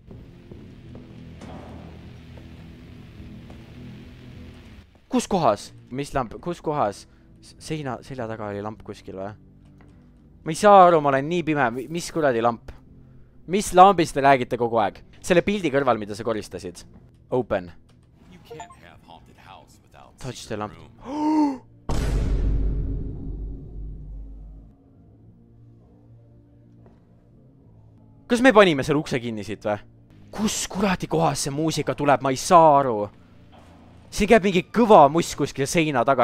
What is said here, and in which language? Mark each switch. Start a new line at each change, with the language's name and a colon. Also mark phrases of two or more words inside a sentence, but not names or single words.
Estonian: Kus kohas? Mis lamp? Kus kohas? Selja taga oli lamp kuskil või? Ma ei saa aru, ma olen nii pime. Mis kuradi lamp? Mis lambist te räägite kogu aeg? Selle pildi kõrval, mida sa koristasid.
English: Open. Touch the lamp.
Estonian: Kas me panime selle ukse kinni siit või? Kus kuradi kohas see muusika tuleb? Ma ei saa aru. Siin käib mingi kõva muss kuskil seina taga.